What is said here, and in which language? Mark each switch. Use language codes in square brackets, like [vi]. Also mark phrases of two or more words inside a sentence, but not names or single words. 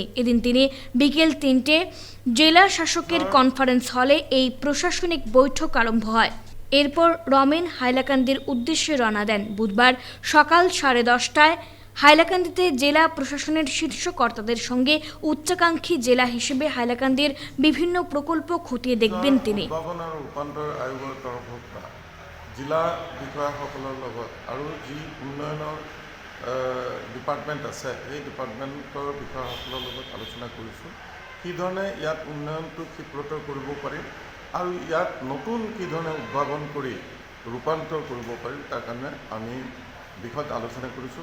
[bn] এদিন তিনি বিকেল 3টে জেলা শাসকের কনফারেন্স হলে এই প্রশাসনিক বৈঠক আরম্ভ হয়। এরপর রমেন হাইলাকান্দির উদ্দেশ্যে রওনা দেন। বুধবার সকাল 10:30টায় হাইলাকান্দিতে জেলা প্রশাসনের শীর্ষ কর্তাদের সঙ্গে উচ্চাকাঙ্ক্ষী জেলা হিসেবে হাইলাকান্দির বিভিন্ন প্রকল্প খতিয়ে দেখবেন তিনি। [as] ৰূপান্তৰ আয়োগৰ তৰফৰ পৰা জিলা বিষয়াসকলৰ লগত আৰু যি উন্নয়নৰ ডিপাৰ্টমেণ্ট আছে এই ডিপাৰ্টমেণ্টৰ বিষয়াসকলৰ লগত আলোচনা কৰিছোঁ কি ধৰণে ইয়াত উন্নয়নটো ক্ষিপ্ৰতৰ কৰিব পাৰিম আৰু ইয়াত নতুন কি ধৰণে উদ্ভাৱন কৰি ৰূপান্তৰ কৰিব পাৰিম তাৰ কাৰণে আমি বিষয়ত আলোচনা কৰিছোঁ।